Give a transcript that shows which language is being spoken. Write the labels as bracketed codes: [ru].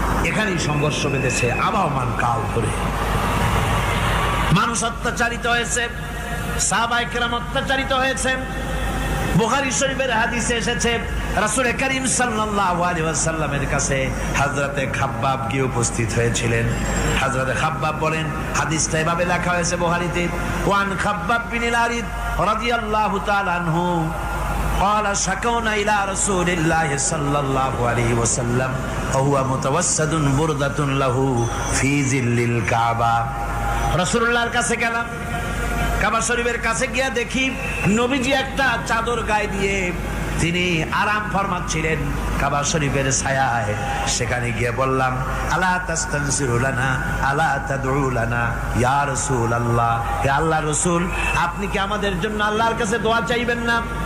[bn] এখানেই সংঘর্ষ বেঁধেছে আবহমান কাল ধরে। মানুষ অত্যাচারিত হয়েছে, সাহাবায়ে কেরাম অত্যাচারিত হয়েছে। বুখারী শরীফের হাদিসে এসেছে রাসূল করিম সাল্লাল্লাহু আলাইহি ওয়াসাল্লামের কাছে হযরতে খাব্বাব গিয়ে উপস্থিত হয়েছিলেন। হযরতে খাব্বাব বলেন, হাদিসটা এভাবে লেখা হয়েছে বুখারীতে, [ar] ওয়ান খাব্বাব বিন আরিদ রাদিয়াল্লাহু তাআলা আনহু قال شكونا إلى رسول الله صلى الله عليه وسلم وهو متوسد بردة له في ظل الكعبة। [bn] রাসূলুল্লাহর কাছে গেলাম, কাবা শরীফের কাছে গিয়ে দেখি নবীজি একটা চাদর গায়ে দিয়ে তিনি আরাম ফরমাচ্ছিলেন কাবা শরীফের ছায়ায়। সেখানে গিয়ে বললাম, [ar] আলা তাস্তানসিরু লানা আলা তাদউ লানা ইয়া রাসূলুল্লাহ, [bn] হে আল্লাহর রাসূল, আপনি কি আমাদের জন্য আল্লাহর কাছে দোয়া চাইবেন না?